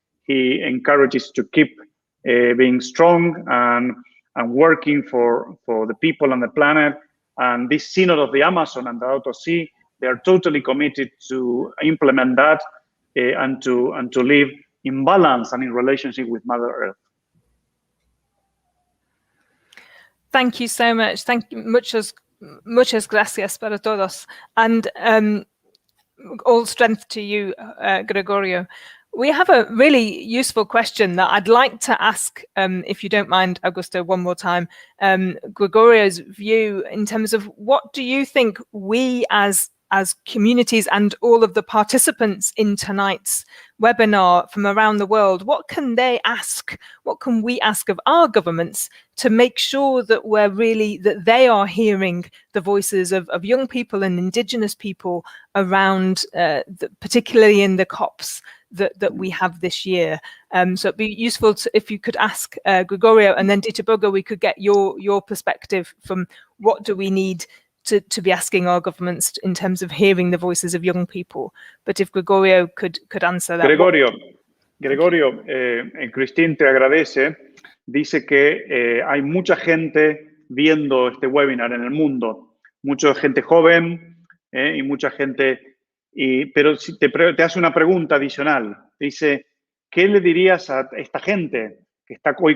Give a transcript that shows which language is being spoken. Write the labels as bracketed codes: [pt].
[en] He encourages to keep being strong and working for the people and the planet. And this Synod of the Amazon and the Laudato Si, they are totally committed to implement that and to live in balance and in relationship with Mother Earth. Thank you so much. Thank you. [es] Muchas gracias para todos. [en] And all strength to you, Gregorio. We have a really useful question that I'd like to ask, if you don't mind, Augusto, one more time. Gregorio's view in terms of what do you think we as communities and all of the participants in tonight's webinar from around the world, what can they ask? What can we ask of our governments to make sure that that they are hearing the voices of young people and indigenous people around, particularly in the COPs that we have this year? So it'd be useful if you could ask Gregorio, and then Tebogo, we could get your perspective from what do we need to be asking our governments in terms of hearing the voices of young people. But if Gregorio could answer that. [es] Gregorio, Christine te agradece. Dice que hay mucha gente viendo este webinar en el mundo, mucha gente joven y mucha gente, pero si te hace una pregunta adicional. Dice, ¿qué le dirías a esta gente que está hoy?